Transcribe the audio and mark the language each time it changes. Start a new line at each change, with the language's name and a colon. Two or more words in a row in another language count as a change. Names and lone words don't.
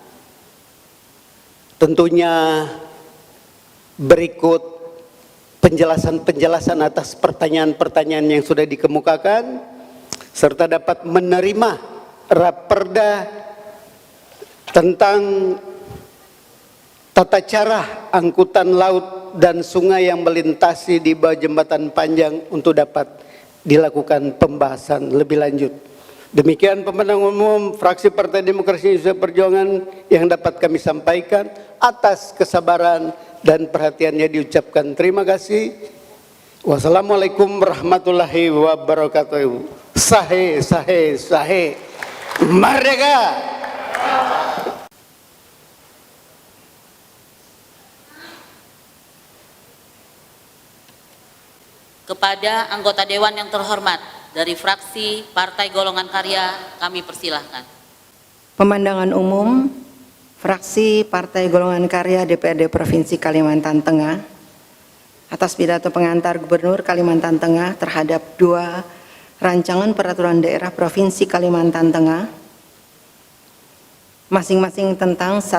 Indonesian: Tentunya berikut penjelasan-penjelasan atas pertanyaan-pertanyaan yang sudah dikemukakan, serta dapat menerima Raperda tentang tata cara angkutan laut dan sungai yang melintasi di bawah jembatan panjang untuk dapat dilakukan pembahasan lebih lanjut. Demikian pemenang umum fraksi Partai Demokrasi Indonesia Perjuangan yang dapat kami sampaikan. Atas kesabaran dan perhatiannya diucapkan terima kasih.
Arabic: والسلام عليكم ورحمة الله وبركاته.
Indonesian: Sahe, sahe, sahe. Merdeka! Kepada anggota Dewan yang terhormat dari fraksi Partai Golongan Karya, kami persilahkan. Pemandangan umum fraksi Partai Golongan Karya DPRD Provinsi Kalimantan Tengah atas pidato pengantar Gubernur Kalimantan Tengah terhadap 2 rancangan peraturan daerah Provinsi Kalimantan Tengah, masing-masing tentang 1.